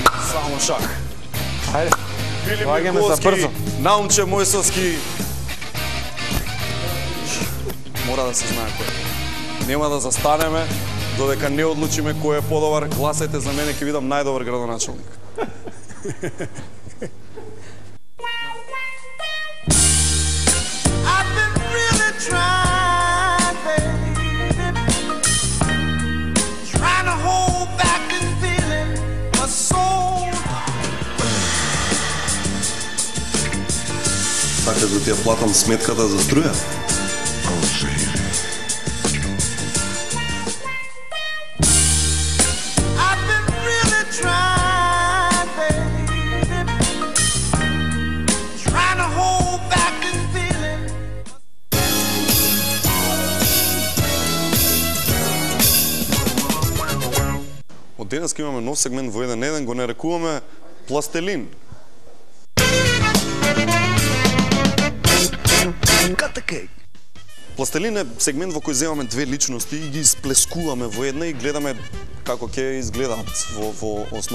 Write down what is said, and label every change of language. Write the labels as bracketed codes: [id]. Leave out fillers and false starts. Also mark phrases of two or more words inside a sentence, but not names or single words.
[mk] Само шах. Ајде. Филип Лагаме за Миркуловски, брзо. Наумче Мојсовски. Мора да се знае кој. Нема да застанеме додека не одлучиме кој е подобар. Гласајте за мене, ќе видам најдобар градоначалник. [en] I've been really trying, baby, trying to hold back this feeling for so [mk] Сакаш да ти ја платам сметката за струја? [en] I've been really trying, baby, trying to hold back this feeling. [mk] Од денеска имаме нов сегмент во 1-1, го нарекуваме Пластелин. Пластелин е сегмент во кој земаме две личности и ги сплескуваме во една и гледаме како ќе изгледаат во основа.